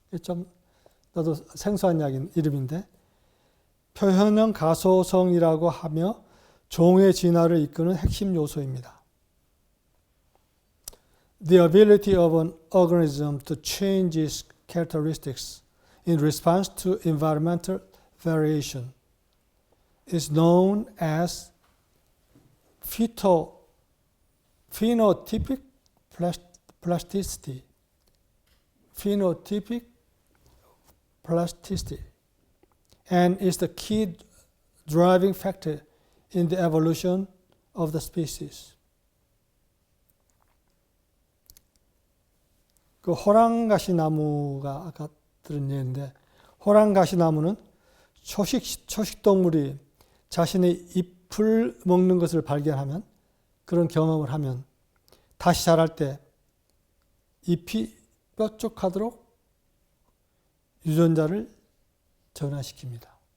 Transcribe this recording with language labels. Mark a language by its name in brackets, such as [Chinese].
[Korean] 좀 나도 생소한 이름인데, 표현형 가소성이라고 하며 종의 진화를 이끄는 핵심 요소입니다. [English] The ability of an organism to change its characteristics in response to environmental variation is known as phenotypic plasticity. Phenotypic plasticity, and is the key driving factor in the evolution of the species. [Korean] 그 호랑가시나무가 아까 들은 예인데, 호랑가시나무는 초식동물이 자신의 잎을 먹는 것을 발견하면, 그런 경험을 하면 다시 자랄 때 잎이 뾰족하도록 유전자를 전환시킵니다.